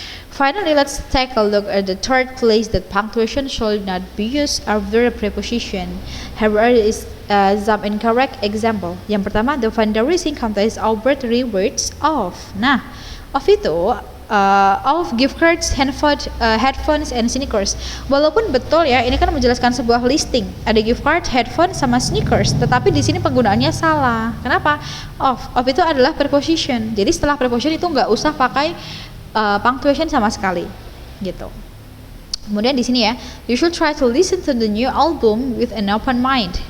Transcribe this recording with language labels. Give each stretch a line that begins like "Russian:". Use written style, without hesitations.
English: Finally, let's take a look at the third place that punctuation should not be used after a preposition. Here is some incorrect example.
Indonesian: Yang pertama,
English: the fundraising contest award rewards of. Nah, of itu of gift cards, headphones, and sneakers.
Indonesian: Walaupun betul ya, ini kan menjelaskan sebuah listing. Ada gift card, headphone, sama sneakers. Tetapi di sini penggunaannya salah. Kenapa? Of itu adalah preposition. Jadi setelah preposition itu nggak usah pakai punctuation sama sekali, gitu. Kemudian di sini ya,
English: you should try to listen to the new album with an open mind.